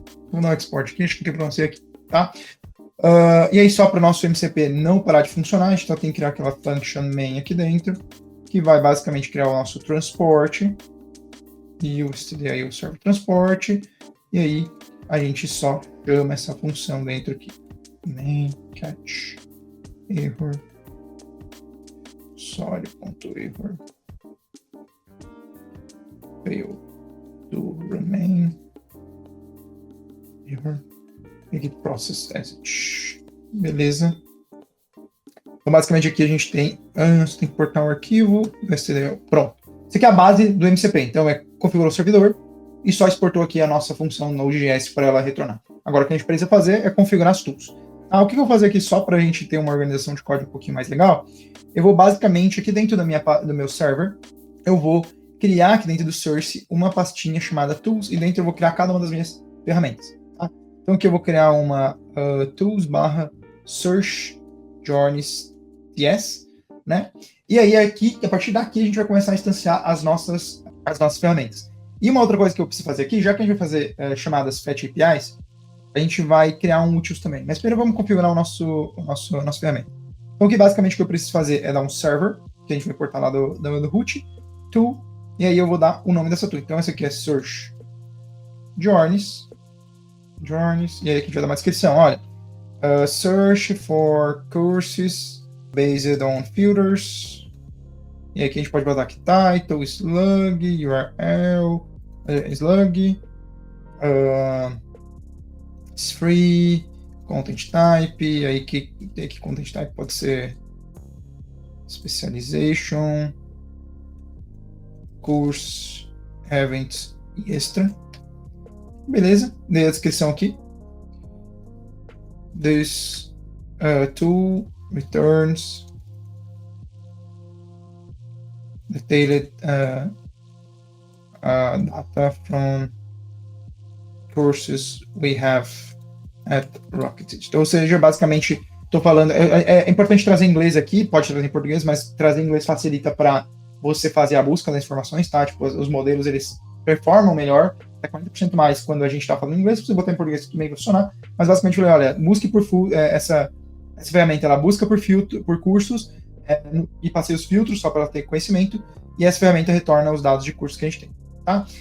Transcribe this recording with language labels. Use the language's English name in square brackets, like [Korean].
[Portuguese] Vou dar um export aqui, acho que tem para você aqui, tá? E aí, só para o nosso MCP não parar de funcionar, a gente tem que criar aquela function main aqui dentro, que vai basicamente criar o nosso transporte, e aí o server transporte, e aí a gente só chama essa função dentro aqui. Main catch error sorry.error fail to remain error aqui process as beleza. Então basicamente aqui a gente tem você tem que importar um arquivo, pronto. Isso aqui é a base do MCP, então configurou o servidor e só exportou aqui a nossa função Node.js para ela retornar. Agora o que a gente precisa fazer é configurar as tools. O que eu vou fazer aqui só para a gente ter uma organização de código um pouquinho mais legal? Eu vou basicamente aqui dentro do meu server, eu vou criar aqui dentro do source uma pastinha chamada tools e dentro eu vou criar cada uma das minhas ferramentas. Tá? Então aqui eu vou criar uma tools/search journeys TS, né? E aí aqui, a partir daqui a gente vai começar a instanciar as nossas ferramentas. E uma outra coisa que eu preciso fazer aqui, já que a gente vai fazer chamadas fetch APIs, a gente vai criar um utils também. Mas primeiro vamos configurar a nossa ferramenta. Então, aqui basicamente o que eu preciso fazer é dar um server, que a gente vai importar lá do root, tool, e aí eu vou dar o nome dessa tool. Então, essa aqui é search journeys, e aí aqui a gente vai dar uma descrição. Olha, [English] search for courses based on filters. [Portuguese] E aqui a gente pode botar aqui title, slug, URL, slug, it's free, content type, aí que content type pode ser specialization, course, events e extra. Beleza, dei a descrição aqui. [English] This tool returns detailed data from courses we have at Rocket. [Portuguese] Então, ou seja, basicamente, estou falando... É importante trazer em inglês aqui, pode trazer em português, mas trazer em inglês facilita para você fazer a busca das informações, tá? Tipo, os modelos, eles performam melhor, é 40% mais quando a gente está falando em inglês, se você botar em português também vai funcionar, mas basicamente, olha, busque por essa ferramenta, ela busca por cursos, e passei os filtros só para ela ter conhecimento, e essa ferramenta retorna os dados de cursos que a gente tem, tá?